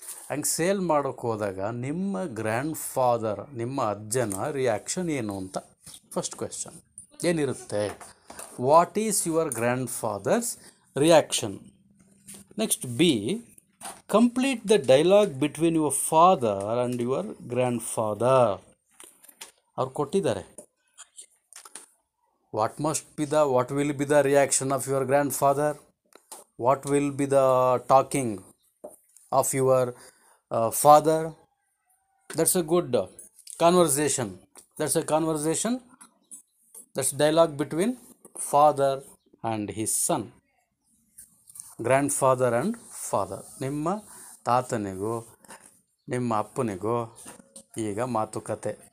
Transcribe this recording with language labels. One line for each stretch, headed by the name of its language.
Kannada: ಹಂಗೆ ಸೇಲ್ ಮಾಡೋಕ್ಕೆ ಹೋದಾಗ ನಿಮ್ಮ ಗ್ರ್ಯಾಂಡ್ ಫಾದರ್, ನಿಮ್ಮ ಅಜ್ಜನ ರಿಯಾಕ್ಷನ್ ಏನು ಅಂತ ಫಸ್ಟ್ ಕ್ವೆಶ್ಚನ್ ಏನಿರುತ್ತೆ.
English: What is your grandfather's reaction. Next B, complete the dialogue between your father and your grandfather.
Kannada: ಅವ್ರು ಕೊಟ್ಟಿದ್ದಾರೆ.
English: What will be the reaction of your grandfather? What will be the talking of your father? That's a good conversation. That's a conversation, that's dialogue between father and his son, grandfather and father.
Kannada: ನಿಮ್ಮ ತಾತನಿಗೂ ನಿಮ್ಮ ಅಪ್ಪನಿಗೂ ಈಗ ಮಾತುಕತೆ.